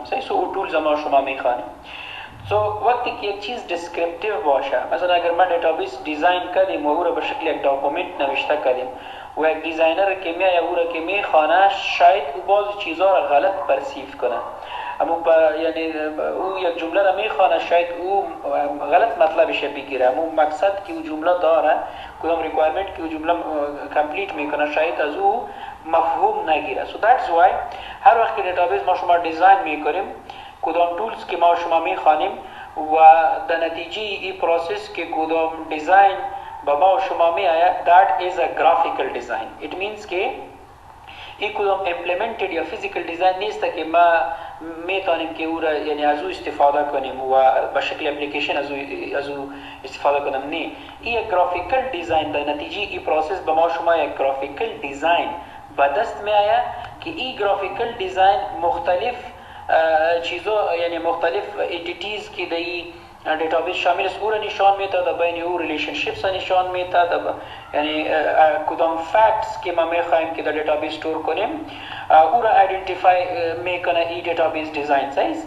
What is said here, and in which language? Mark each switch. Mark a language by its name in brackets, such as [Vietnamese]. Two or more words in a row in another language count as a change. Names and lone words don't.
[Persian] سو او تولز ما شما میخوانیم. سو وقتی که یک چیز دیسکریپتیو باشه، مثلا اگر ما [English] database design [Persian] کردیم و او را به شکل یک داکومنت نوشته کردیم و یک دیزاینر که میاد او را که میخوانه شاید او بعضی چیزها را غلط پرسیو کنه، اما یعنی او یک جمله را میخوانه شاید او غلط مطلبش بگیره، اما مقصد که او جمله داره، کدام ریکوایرمنت که او جمله کامپلیت میکنه شاید از او مفهوم نگیره. [English] So that's why [Persian] هر وقت که دیتابیس ما شما دیزاین میکنیم، کدام تولز که ما شما میخوانیم و در نتیجه این پروسس که کدام دیزاین با ما شما می آید [English] that is a graphical design. It means [Persian] که این کدام implemented یا [English] physical design [Persian] نیست که ما میتونیم که او را یعنی از او استفاده کنیم و به شکل اپلیکیشن از او استفاده کنیم. نه، این یک [English] graphical design [Persian] در نتیجه این پروسس به ما شما یک [English] graphical design [Persian] به دست می آید که این [English] graphical design [Persian] مختلف چیزا یعنی مختلف انتیتیز که در دیتابیس شامل است او را نشان میده، بین او ریلیشنشیپس نشان میده، یعنی کدام فکتس که ما میخوایم که در دیتابیس استور کنیم او را ایدنتیفای میکنه این [English] database design size.